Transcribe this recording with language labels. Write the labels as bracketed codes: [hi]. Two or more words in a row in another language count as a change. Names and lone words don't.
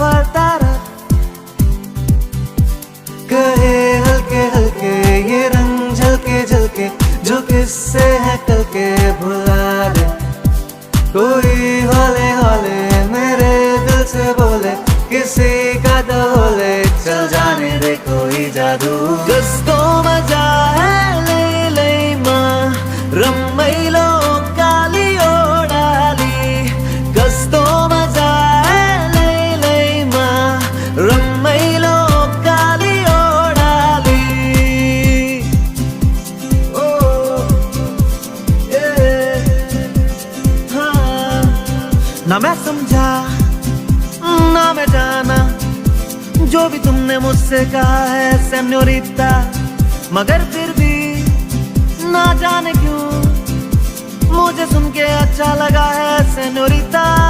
[hi] कहे हल्के हल्के ये रंग झलके झलके जो किससे है कल के भुला दे कोई हौले हौले मेरे दिल से बोले किसी का तो होले चल जाने दे कोई जादू [ne] कस्तो मजा है लैलैमा रमाइलो काली ओडाली कस्तो मजा है लैलैमा रमाइलो काली ओडाली [hi] ओ ना मैं समझा ना मैं जाना जो भी तुमने मुझसे कहा है सेन्योरिटा मगर फिर भी ना जाने क्यों मुझे सुन के अच्छा लगा है सेन्योरिटा